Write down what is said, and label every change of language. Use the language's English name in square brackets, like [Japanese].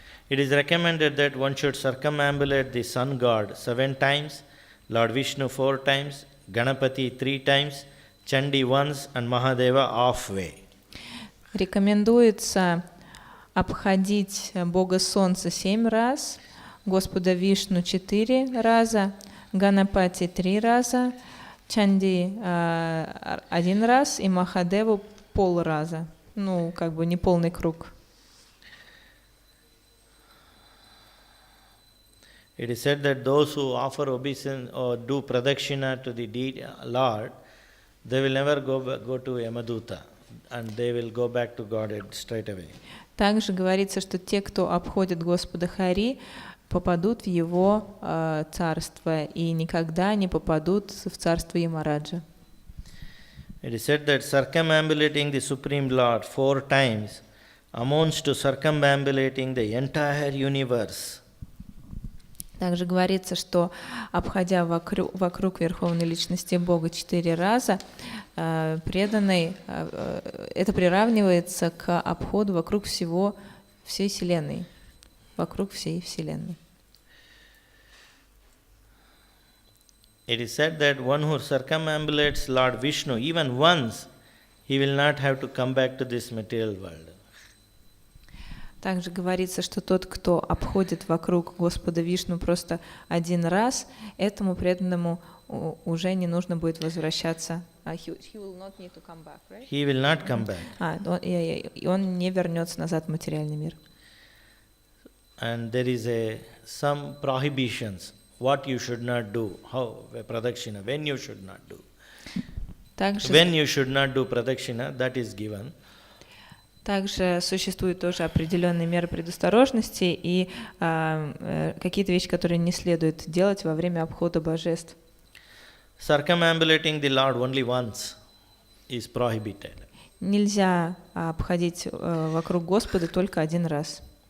[English] It is recommended that one should circumambulate the sun god 7 times, Lord Vishnu 4 times, Ganapati 3 times, Chandi once and Mahadeva halfway. [Russian] Рекомендуется обходить Бога Солнца 7 раз, Господа Вишну 4 раза, Ганапати 3 раза, Чанди 1 раз и Махадеву полраза. Не полный круг. [English] It is said that those who offer obeisance or do pradakshina to the Lord, they will never go to Yamaduta and they will go back to Godhead straight away. [Russian] Также говорится, что те, кто обходит Господа Хари, попадут в Его царство и никогда не попадут в царство Ямараджа. [English] It is said that circumambulating the Supreme Lord 4 times amounts to circumambulating the entire universe. [Russian] Также говорится, что обходя вокруг Верховной Личности Бога 4 раза, преданный, это приравнивается к обходу вокруг всей Вселенной, вокруг всей Вселенной. [English] It is said that one who circumambulates Lord Vishnu even once, he will not have to come back to this material world. [Russian] Также говорится, что тот, кто обходит вокруг Господа Вишну просто 1 раз, этому преданному уже не нужно будет возвращаться. [English] He will not need to come back, right? He will not come back. [Russian] Он не вернется назад в материальный мир. [English] And there is some prohibitions, what you should not do, how pradakshina, when you should not do. When you should not do pradakshina, that is given. [Russian] Также существуют тоже определенные меры предосторожности и какие-то вещи, которые не следует делать во время обхода божеств. [English] Circumambulating the Lord only once is prohibited. [Russian] Нельзя обходить вокруг Господа только 1 раз.